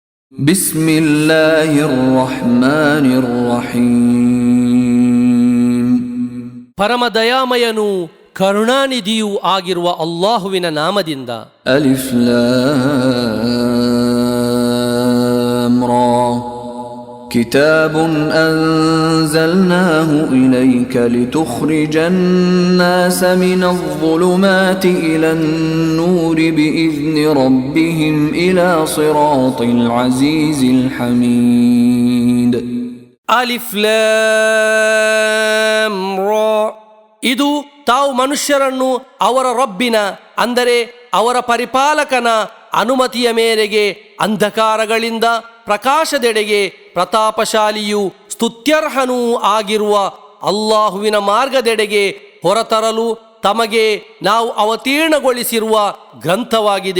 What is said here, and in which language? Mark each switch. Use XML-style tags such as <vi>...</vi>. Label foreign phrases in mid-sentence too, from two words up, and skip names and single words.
<ar>بسم الله الرحمن الرحيم</ar> <kn>ಪರಮ ದಯಾಮಯನು ಕರುಣಾನಿಧಿಯೂ ಆಗಿರುವ ಅಲ್ಲಾಹುವಿನ ನಾಮದಿಂದ.</kn> <ar>ألف لام را كتاب أنزلناه إليك لتخرج الناس من الظلمات إلى النور بإذن ربهم إلى صراط العزيز الحميد. ألف لام را.</ar> <kn>ಇದು ತಾವು ಮನುಷ್ಯರನ್ನು ಅವರ ರಬ್ಬಿನ ಅಂದರೆ ಅವರ ಪರಿಪಾಲಕನ ಅನುಮತಿಯ ಮೇರೆಗೆ ಅಂಧಕಾರಗಳಿಂದ ಪ್ರಕಾಶದೆಡೆಗೆ ಪ್ರತಾಪಶಾಲಿಯೂ ಸ್ತುತ್ಯರ್ಹನೂ ಆಗಿರುವ ಅಲ್ಲಾಹುವಿನ ಮಾರ್ಗದೆಡೆಗೆ ಹೊರತರಲು ತಮಗೆ ನಾವು ಅವತೀರ್ಣಗೊಳಿಸಿರುವ ಗ್ರಂಥವಾಗಿದೆ.</kn>